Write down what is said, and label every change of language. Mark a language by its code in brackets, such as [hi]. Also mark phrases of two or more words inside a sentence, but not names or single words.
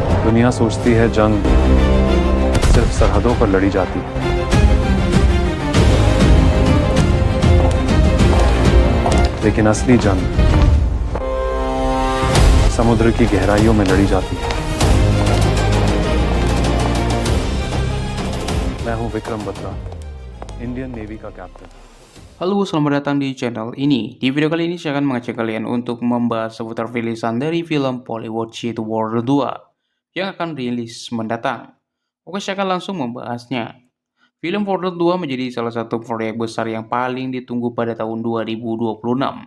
[hi] दुनिया सोचती है जंग सिर्फ सरहदों पर लड़ी जाती है, लेकिन असली जंग समुद्र की गहराइयों में लड़ी जाती है। मैं हूं विक्रम बत्रा, इंडियन नेवी का कैप्टन। [id] Halo, selamat datang di channel ini. Di video kali ini saya akan mengajak kalian untuk membahas seputar rilisan dari film Bollywood yaitu Border 2 yang akan rilis mendatang. Oke, saya akan langsung membahasnya. Film Border 2 menjadi salah satu proyek besar yang paling ditunggu pada tahun 2026.